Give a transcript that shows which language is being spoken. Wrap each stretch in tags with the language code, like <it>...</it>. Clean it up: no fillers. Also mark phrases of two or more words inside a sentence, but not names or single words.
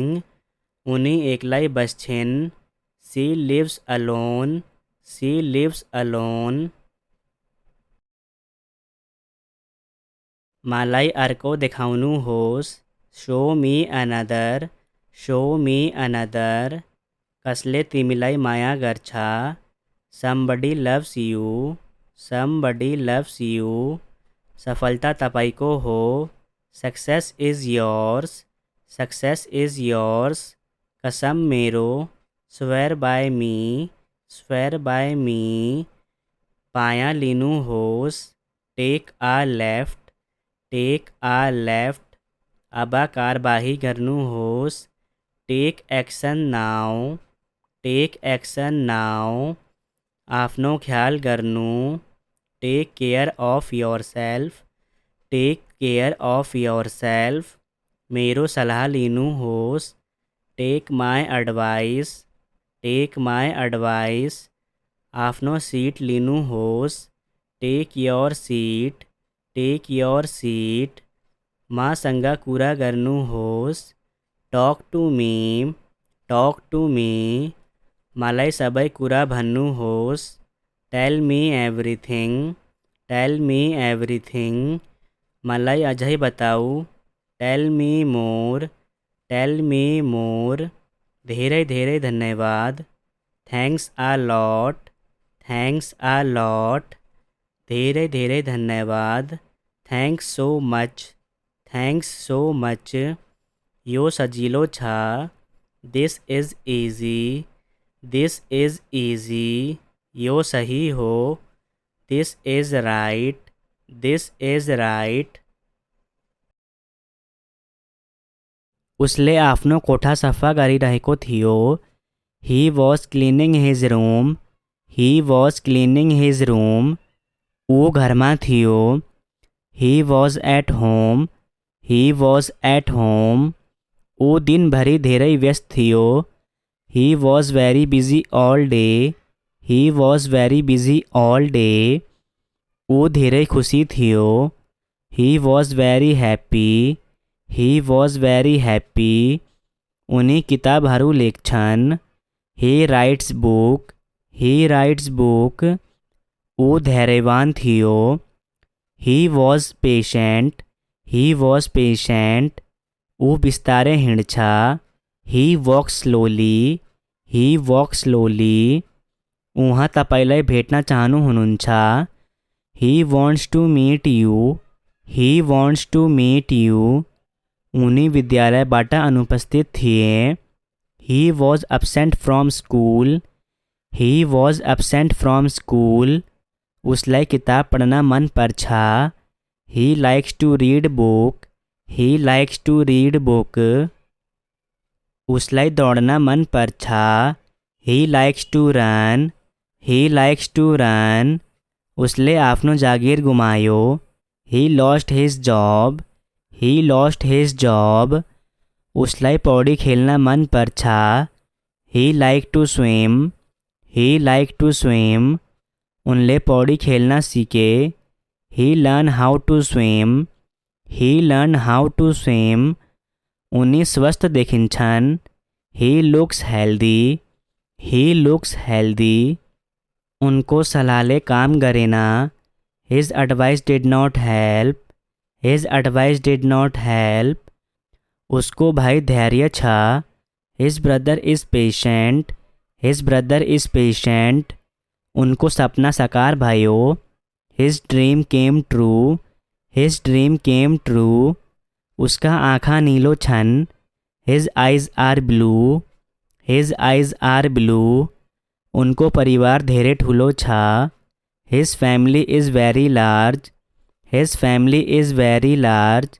<ne>उनी एक्लै बस्छिन्,</ne> <en>she lives alone, she lives alone.</en> <ne>मलाई अर्को देखाउनुहोस्,</ne> <en>show me another, show me another.</en> <ne>कसले तिमीलाई माया गर्छ,</ne> <en>somebody loves you, somebody loves you.</en> <ne>सफलता तपाईँको हो,</ne> <en>success is yours, success is yours.</en> <ne>कसम मेरो,</ne> <en>swear by me, swear by me.</en> <ne>पाया लिनुहोस्,</ne> <en>take a left, take a left.</en> <ne>अब कारबाही गर्नुहोस्,</ne> <en>take action now, take action now.</en> <ne>आफ्नो ख्याल गर्नु,</ne> <en>take care of yourself, take care of yourself.</en> <ne>मेरो सल्लाह लिनुहोस्,</ne> <en>take my advice, take my advice.</en> <ne>आफ्नो सिट लिनुहोस्,</ne> <en>take your seat, take your seat.</en> <ne>मसँग कुरा गर्नुहोस्,</ne> <en>talk to me, talk to me.</en> <ne>मलाई सबै कुरा भन्नुहोस्,</ne> <en>tell me everything, tell me everything.</en> <ne>मलाई अझै बताऊ,</ne> <en>tell me more, tell me more.</en> <ne>धेरै धेरै धन्यवाद,</ne> <en>thanks a lot, thanks a lot.</en> <ne>धेरै धेरै धन्यवाद,</ne> <en>thanks so much, thanks so much.</en> <ne>यो सजिलो छ,</ne> <en>this is easy, this is easy.</en> <ne>यो सही हो,</ne> <en>this is right, this is right.</en> <ne>उसले आफ्नो कोठा सफा गरिरहेको थियो,</ne> <en>he was cleaning his room, he was cleaning his room.</en> <ne>ऊ घरमा थियो,</ne> <en>he was at home, he was at home.</en> <ne>ऊ दिनभरि धेरै व्यस्त थियो,</ne> <en>he was very busy all day, he was very busy all day.</en> <ne>ऊ धेरै खुसी थियो,</ne> <en>he was very happy, he was very happy.</en> <ne>उनी किताबहरू लेख्छन्,</ne> <en>he writes book, he writes book.</en> <ne>ऊ धैर्यवान थियो,</ne> <en>he was patient, he was patient.</en> <ne>ऊ बिस्तारै हिँड्छ,</ne> <en>he walks slowly, he walks slowly.</en> <ne>उहाँ तपाईँलाई भेट्न चाहनुहुन्छ,</ne> <en>he wants to meet you, he wants to meet you.</en> <ne>उनी विद्यालयबाट अनुपस्थित थिए।</ne> <en>he was absent from school. he was absent from school.</en> <ne>उसलाई किताब पढ्न मन पर्छ।</ne> <en>he likes to read book. he likes to read book.</en> <ne>उसलाई दौड्न मन पर्छ।</ne> <en>he likes to run. he likes to run.</en> <ne>उसले आफ्नो जागिर गुमायो।</ne> <en>he lost his job. he lost his job.</en> <ne>उसलाई पौडी खेल्न मन पर्छ।</ne> <en>he like to swim. he like to swim.</en> <ne>उनले पौडी खेल्न सिके।</ne> <en>he learn how to swim. he learn how to swim.</en> <ne>उनी स्वस्थ देखिन्छन्।</ne> <en>he looks healthy. he looks healthy.</en> <ne>उनको सल्लाहले काम गरेन।</ne> <en>his advice did not help. his advice did not help.</en> <ne>उसको भाइ धैर्य छ।</ne> <en>his brother is patient. his brother is patient.</en> <ne>उनको सपना साकार भयो।</ne> <en>his dream came true. his dream came true.</en> <ne>उसका आँखा नीलो छन्।</ne> <en>his eyes are blue. his eyes are blue.</en> <ne>उनको परिवार धेरै ठुलो छ।</ne> <en>his family is very large. his family is very large.</en>